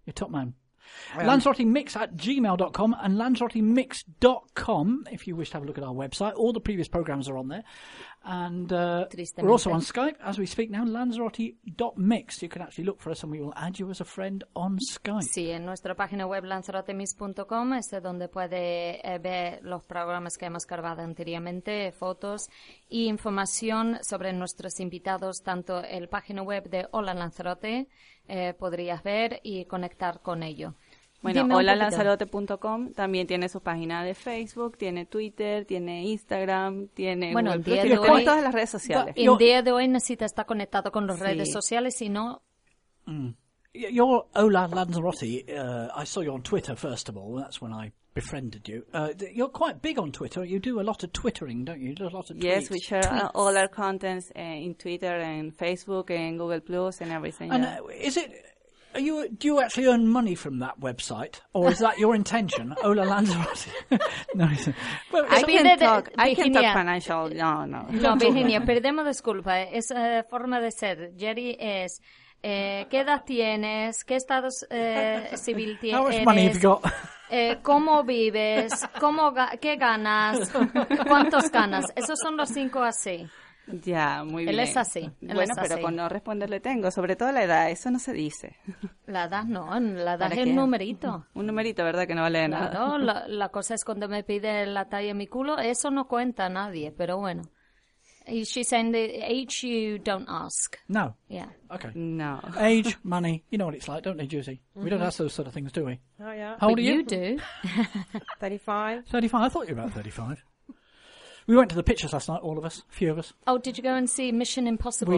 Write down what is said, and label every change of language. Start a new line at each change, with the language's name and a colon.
English: You're top man. LanzarotteMix@gmail.com and LanzarotteMix.com if you wish to have a look at our website. All the previous programs are on there. And we're also on Skype as we speak now, Lanzarote.mix. You can actually look for us and we will add you as a friend on Skype.
Spanish: Sí, en nuestra página web LanzarotteMix.com es donde puede ver los programas que hemos grabado anteriormente, fotos y información sobre nuestros invitados, tanto el página web de Hola Lanzarote, podrías ver y conectar con ello. Bueno, holalanzarote.com también tiene su página de Facebook, tiene Twitter, tiene Instagram, tiene Google, todas las redes sociales. Y el día de hoy necesita estar conectado con las redes sociales, si no...
English: You're Hola Lanzarote. I saw you on Twitter, first of all. That's when I befriended you. You're quite big on Twitter. You do a lot of Twittering, don't you? You do a lot of tweets. Yes, we share all our contents in Twitter and Facebook and Google Plus and everything. And do you actually earn money from that website? Or is that your intention? Hola Lanzarote. No, it's well, I can talk financial. No.
Spanish: No, Virginia, perdemos disculpa. Es forma de ser. Jerry es... ¿qué edad tienes? ¿Qué estado civil tienes?
English: How much money have you got?
Spanish: ¿Cómo vives? ¿Qué ganas? ¿Cuántos ganas? Esos son los cinco así. Ya, muy bien. Él es así. Bueno, pero con no responderle tengo, sobre todo la edad, eso no se dice. La edad no, la edad es un numerito. Un numerito, ¿verdad? Que no vale nada. Claro, la cosa es cuando me pide la talla de mi culo, eso no cuenta a nadie, pero bueno.
English: She's saying the age you don't ask. No. Yeah. Okay. No. Age, money, you know what it's like, don't they, Juicy? Mm-hmm. We don't ask those sort of things, do we? Oh, yeah. How old are you? You do. 35. I thought you were about 35. We went to the pictures last night, all of us, a few of us. Oh, did you go and see Mission Impossible?